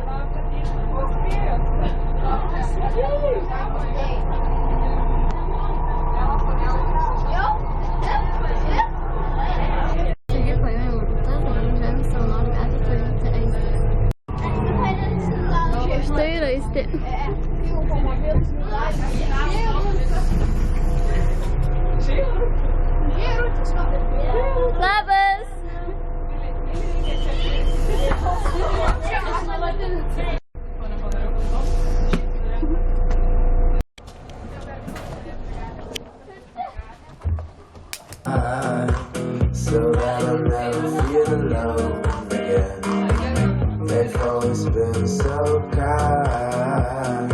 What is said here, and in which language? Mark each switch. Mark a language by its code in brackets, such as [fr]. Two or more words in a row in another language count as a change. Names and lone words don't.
[lt] Taigi paėmėm Rūtą, dabar važiuojame savanorių gatvę paimti Aistę. Štai yra Aistė. Labas! [en] So that I'll never feel alone again. They've always been so kind.